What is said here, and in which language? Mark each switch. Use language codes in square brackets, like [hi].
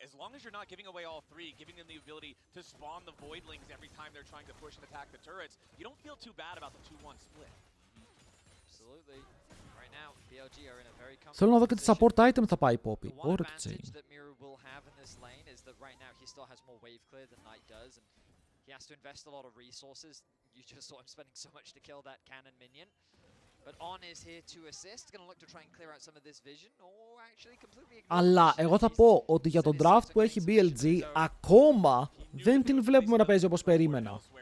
[en] As long as you're not giving away all three, giving them the ability to spawn the voidlings every time they're trying to push and attack the turrets, you don't feel too bad about the 2-1 split. Absolutely. Right now, BLG are in a very comfortable [el] Θέλω να δω και τη support item θα πάει η Poppy. Ωραία το chain. [en] that Miru will have in this lane is that right now he still has more wave clear than Knight does, and he has to invest a lot of resources. You just saw him spending so much to kill that cannon minion. But On is here to assist, going to look to try and clear out some of this vision, or actually completely ignore. [el] Αλλά εγώ θα πω ότι για τον draft που έχει BLG ακόμα δεν την βλέπουμε να παίζει όπως περίμενα.